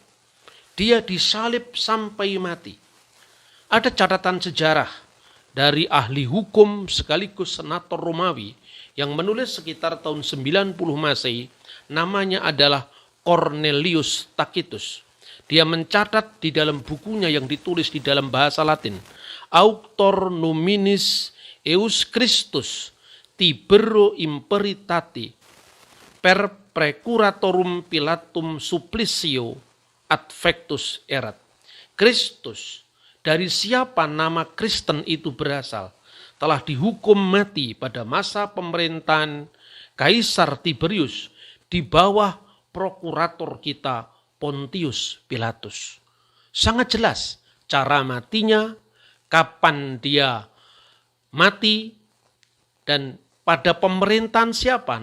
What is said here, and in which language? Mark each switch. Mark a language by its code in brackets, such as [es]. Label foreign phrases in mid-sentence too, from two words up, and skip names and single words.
[id] Dia disalib sampai mati. Ada catatan sejarah dari ahli hukum sekaligus senator Romawi yang menulis sekitar tahun 90 Masehi, namanya adalah Cornelius Tacitus. Dia mencatat di dalam bukunya yang ditulis di dalam bahasa Latin, [la] Auctor nominis eius Christus Tibero imperitati per precuratorum Pilatum supplicio adfectus erat. [id] Kristus, dari siapa nama Kristen itu berasal, telah dihukum mati pada masa pemerintahan Kaisar Tiberius di bawah prokurator kita Pontius Pilatus. Sangat jelas cara matinya, kapan dia mati, dan pada pemerintahan siapa.